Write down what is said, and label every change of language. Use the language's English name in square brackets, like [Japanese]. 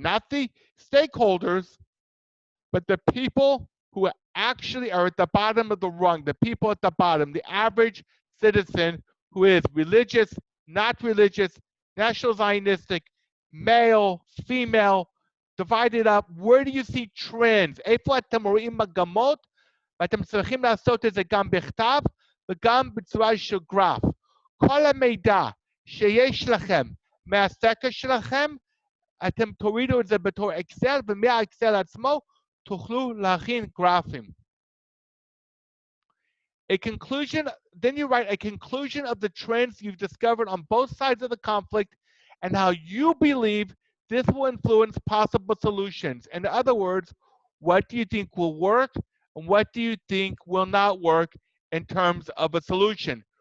[English] Not the stakeholders, but the people who actually are at the bottom of the rung, the people at the bottom, the average citizen who is religious, not religious, national Zionistic, male, female, divided up. Where do you see trends? [Hebrew] איפה אתם רואים מגמות? ואתם צריכים לעשות את זה גם בכתב וגם בצורה של גרף. כל המידע שיש לכם מהסקר שלכם, אתם תורידו את זה בתור אקסל, ומהאקסל עצמו תוכלו להכין גרפים. [English] A conclusion, then you write a conclusion of the trends you've discovered on both sides of the conflict and how you believe this will influence possible solutions. In other words, what do you think will work and what do you think will not work in terms of a solution?